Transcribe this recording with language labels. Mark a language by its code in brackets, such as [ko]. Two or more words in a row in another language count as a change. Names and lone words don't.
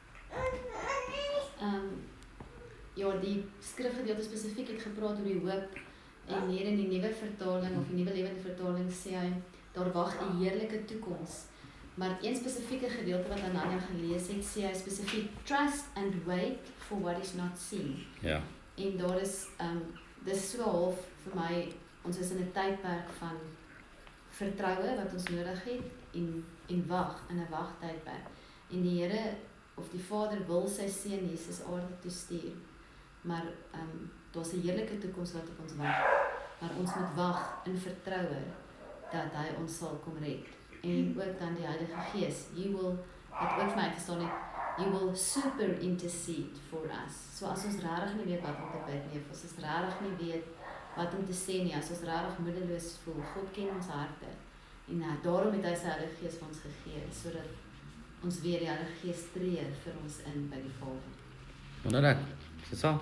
[af] Ja, die skrifgedeelte spesifiek het gepraat oor die hoop en hier in die nuwe vertaling of die nuwe lewende vertaling sê hy daar wag 'n heerlike toekoms. Maar een spesifieke gedeelte wat Ananya gelees het, sê hy spesifiek [en] trust and wait for what is not seen. [af] Ja. En daar is dis so half vir my, ons is in 'n tydperk van vertroue wat ons nodig het en wag in 'n wagtydperk. En die Here of die Vader wil sy seun Jesus aarde toe stuur, maar daar's 'n heerlike toekoms wat op ons wag, maar ons moet wag in vertroue dat hy ons sal kom red. En ook dan die Heilige Gees, wat ook vir my uitgestaan het, [en] you will super intercede for us. [af] So as ons regtig nie weet wat om te bid nie, of as ons regtig nie weet wat om te sê nie, as ons regtig moedeloos voel, God ken ons harte. En daarom het hy sy Heilige Gees vir ons gegee, sodat ons weer die Heilige Gees tree vir ons in by die Vader. Wonderlik. Is dit so?